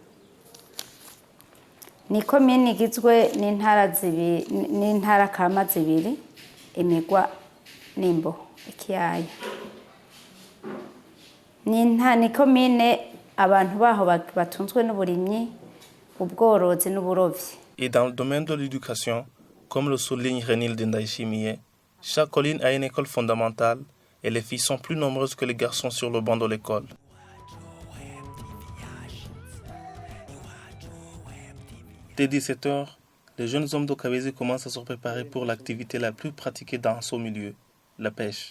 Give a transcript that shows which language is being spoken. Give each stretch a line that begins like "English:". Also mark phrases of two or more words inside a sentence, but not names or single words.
Rundi: Ni komine igizwe n'intara kama zibiri, imigwa n'imbo ikiyaya. Ni komine abantu baho batunzwe n'uburimyi, ubworozi n'uburovyi.
French: Et dans le domaine de l'éducation, comme le souligne Renilde Ndaishimiye, chaque colline a une école fondamentale et les filles sont plus nombreuses que les garçons sur le banc de l'école. Dès 17h, les jeunes hommes de Kabezi commencent à se préparer pour l'activité la plus pratiquée dans ce milieu, la pêche.